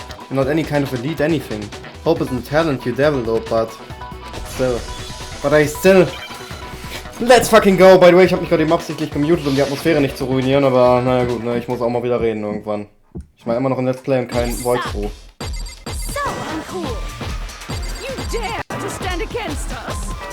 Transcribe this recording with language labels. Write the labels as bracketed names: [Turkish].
[English] Not any kind of elite anything. Hope isn't talent you develop, but I still... Let's fucking go! By the way, [German] ich habe mich gerade eben absichtlich gemutet, um die Atmosphäre nicht zu ruinieren, aber naja gut, ne, ich muss auch mal wieder reden irgendwann. Ich mache immer noch ein Let's Play und kein Voice-Through. [English] So uncool! You dare to stand against us?